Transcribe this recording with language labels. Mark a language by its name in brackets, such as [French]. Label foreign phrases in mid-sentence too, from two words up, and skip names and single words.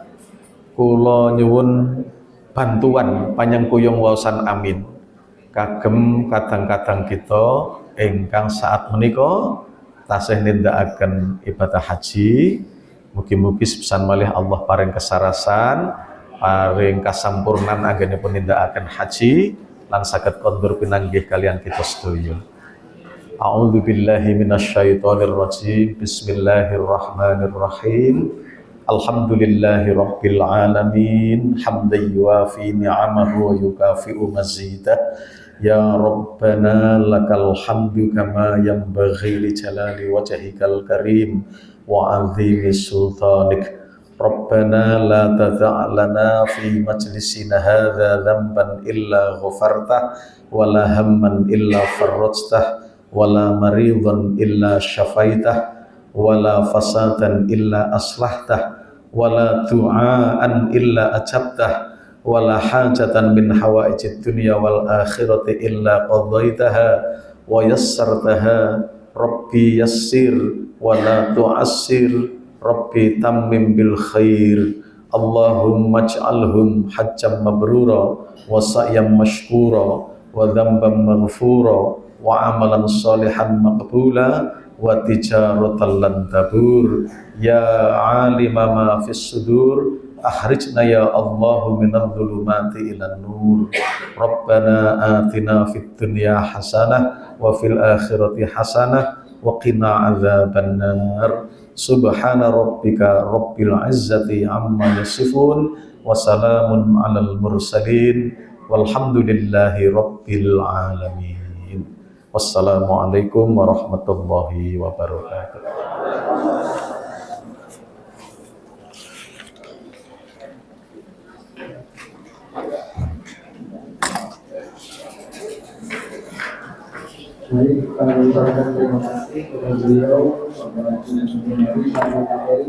[Javanese] Kula nyuwun bantuan panjangkuyung waosan amin kagem kadang-kadang kita ingkang saat menika tasih nindakaken ibadah haji. Mugi-mugi sepisan malih Allah paring kesarasan, paring kasampurnan anggenipun nindakaken haji lan saged kondur pinanggih kalian kita sedaya. [Arabic] أعوذ بالله من الشيطان الرجيم. بسم الله الرحمن الرحيم الحمد لله رب العالمين حمدا يوافي نعمه ويكافئ مزيده. يا ربنا لك الحمد كما ينبغي لجلال وجهك الكريم وعظيم سلطانك. ربنا لا تدع لنا في مجلسنا هذا ذنبا إلا غفرته ولا هما إلا فرجته ولا مريضا إلا شفيته ولا فسادا إلا أصلحته ولا دعاء إلا أجبته ولا حاجة من حوائج الدنيا والآخرة إلا قضيتها ويسرتها. رب يسر ولا تعسر رب تمم بالخير. اللهم اجعلهم حجا مبرورا وسعيا مشكورا وذنبا مغفورا وعملا صالحا مقبولا وتجارة لن تبور. يا عالم ما في الصدور أخرجنا يا الله من الظلمات إلى النور. ربنا آتنا في الدنيا حسنة وفي الآخرة حسنة وقنا عذاب النار. سبحان ربك رب العزة عما يصفون وسلام على المرسلين والحمد لله رب العالمين. والسلام عليكم ورحمة الله وبركاته. [Indonesian] Baik, kami ucapkan terima kasih kepada beliau, kepada materi.